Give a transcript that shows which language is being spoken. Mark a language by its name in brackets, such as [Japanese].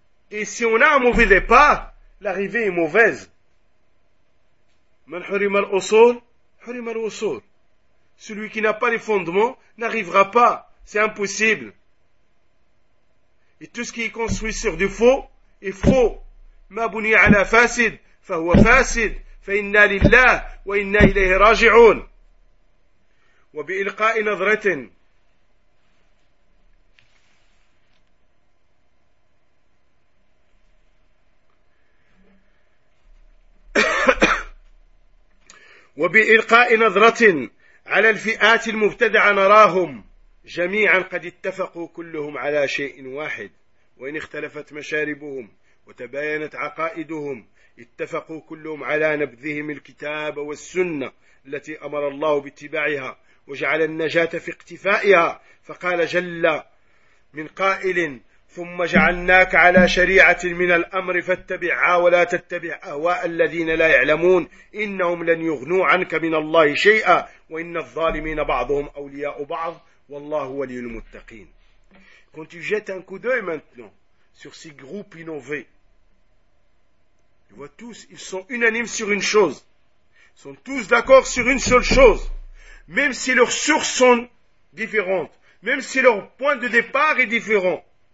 [French] Et si on a un mauvais départ, l'arrivée est mauvaise. [Arabic] Man hurima al-usul, hurima al-usul. [French] Celui qui n'a pas les fondements n'arrivera pas. C'est impossible. Et tout ce qui est construit sur du faux est faux. [Arabic] ما بني على فاسد فهو فاسد فإنا لله وإنا إليه راجعون. وبإلقاء نظرة وبإلقاء نظرة على الفئات المبتدعة نراهم جميعا قد اتفقوا كلهم على شيء واحد وإن اختلفت مشاربهم وتباينت عقائدهم اتفقوا كلهم على نبذهم الكتاب والسنة التي أمر الله باتباعها وجعل النجاة في اقتفائها فقال جل من قائل ثم جعلناك على شريعة من الأمر فاتبعها ولا تتبع أهواء الذين لا يعلمون إنهم لن يغنوا عنك من الله شيئا وإن الظالمين بعضهم أولياء بعض والله ولي المتقين. [French] Quand tu jettes un coup d'œil maintenant sur ces groupes innovés, Ils voient tous, ils sont unanimes sur une chose. Ils sont tous d'accord sur une seule chose. Même si leurs sources sont différentes. Même si leur point de départ est différent.